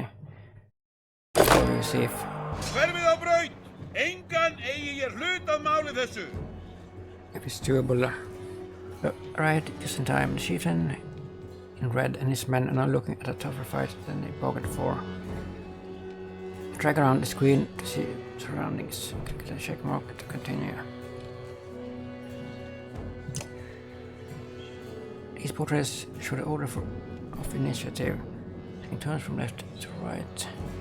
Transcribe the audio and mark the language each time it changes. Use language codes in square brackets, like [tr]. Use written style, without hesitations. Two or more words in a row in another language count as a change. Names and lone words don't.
[en] So we'll see if... [is] Hverfið á braut! Engan eigi ég hlut að máli þessu! [en] if it's doable. Right, just in time. The chieftain in red and his men are now looking at a tougher fight than they bargained for. Drag around the screen to see surroundings. Click the check mark to continue. These portraits show the order of initiative, taking turns from left to right.